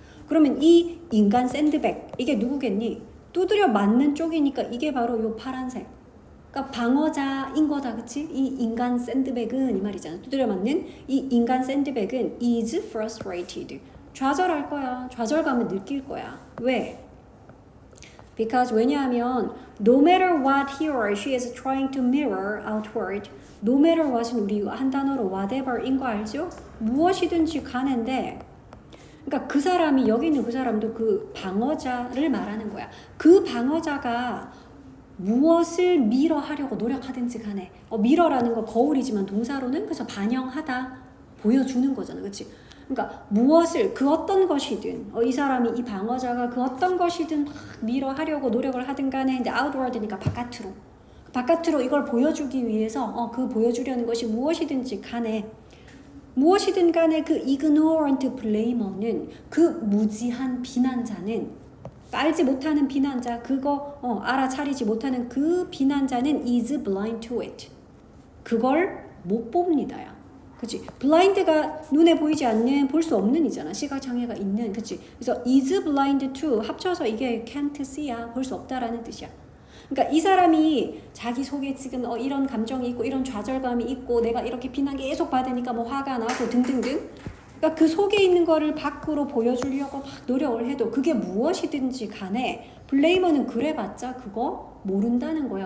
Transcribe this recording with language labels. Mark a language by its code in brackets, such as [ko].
[ko] 그러면 이 인간 샌드백, 이게 누구겠니? 두드려 맞는 쪽이니까 이게 바로 요 파란색. 그러니까 방어자인 거다, 그치? 이 인간 샌드백은 이 말이잖아. 두드려 맞는 이 인간 샌드백은 is frustrated. 좌절할 거야. 좌절감을 느낄 거야. 왜? [en] Because [ko] 왜냐하면 [en] no matter what he or she is trying to mirror outward, no matter what은 [ko] 우리 한 단어로 [en] whatever인 거 알죠? [ko] 무엇이든지 가는데, 그러니까 그 사람이 여기 있는 그 사람도 그 방어자를 말하는 거야. 그 방어자가 무엇을 mirror 하려고 노력하든지 간에, mirror라는 거 거울이지만 동사로는 그래서 반영하다, 보여주는 거잖아, 그렇지? 그러니까 무엇을 그 어떤 것이든 이 사람이 이 방어자가 그 어떤 것이든 막 mirror 하려고 노력을 하든 간에 근데 outward니까 바깥으로 바깥으로 이걸 보여주기 위해서 그 보여주려는 것이 무엇이든지 간에 무엇이든 간에 그 ignorant blamer는 그 무지한 비난자는 알지 못하는 비난자 그거 알아차리지 못하는 그 비난자는 [en] is blind to it. [ko] 그걸 못 봅니다야. 그치? blind가 눈에 보이지 않는 볼 수 없는 이잖아. 시각장애가 있는. 그치? 그래서 is blind to 합쳐서 이게 can't see야. 볼 수 없다라는 뜻이야. 그러니까 이 사람이 자기 속에 지금 이런 감정이 있고 이런 좌절감이 있고 내가 이렇게 비난 계속 받으니까 뭐 화가 나고 등등등. 그러니까 그 속에 있는 거를 밖으로 보여주려고 막 노력을 해도 그게 무엇이든지 간에 블레이머는 그래봤자 그거 모른다는 거야.